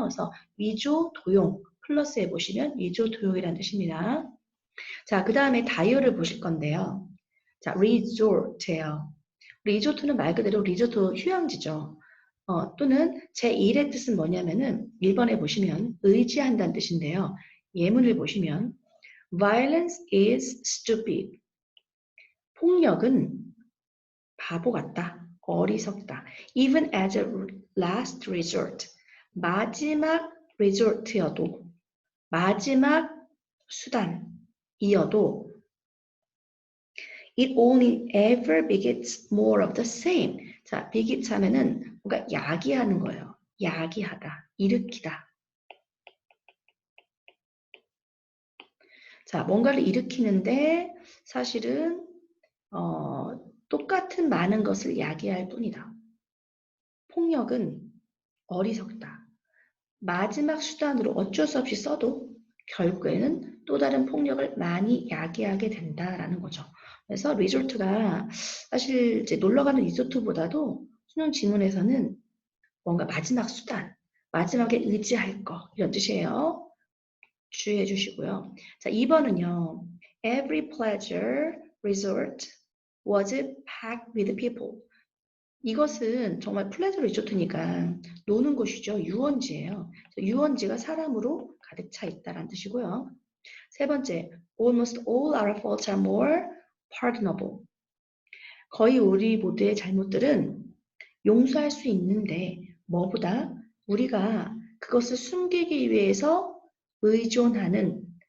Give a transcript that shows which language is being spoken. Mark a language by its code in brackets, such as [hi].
[ko] 그래서 위조, 도용, 플러스에 보시면 위조, 도용이라는 뜻입니다. 자, 그 다음에 다이어를 보실 건데요. 자, resort예요. 리조트는 말 그대로 리조트 휴양지죠. 또는 제1의 뜻은 뭐냐면은 1번에 보시면 의지한다는 뜻인데요. 예문을 보시면 [en] violence is stupid. [ko] 폭력은 바보 같다. 어리석다. [en] Even as a last resort. [ko] 마지막 resort여도 마지막 수단이어도 [en] It only ever begets more of the same. [ko] 자, begets 하면은 뭔가 야기하는 거예요. 야기하다, 일으키다. 자, 뭔가를 일으키는데 사실은 똑같은 많은 것을 야기할 뿐이다. 폭력은 어리석다. 마지막 수단으로 어쩔 수 없이 써도 결국에는 또 다른 폭력을 많이 야기하게 된다라는 거죠. 그래서 리조트가 사실 이제 놀러가는 리조트보다도 수능 지문에서는 뭔가 마지막 수단, 마지막에 의지할 거 이런 뜻이에요. 주의해 주시고요. 자, 2번은요. [en] Every pleasure resort was packed with people. [ko] 이것은 정말 플레저 리조트니까 노는 곳이죠. 유원지예요. 유원지가 사람으로 가득 차 있다는 뜻이고요. 세 번째, [en] almost all our faults are more pardonable. [ko] 거의 우리 모두의 잘못들은 용서할 수 있는데 뭐보다 우리가 그것을 숨기기 위해서 의존하는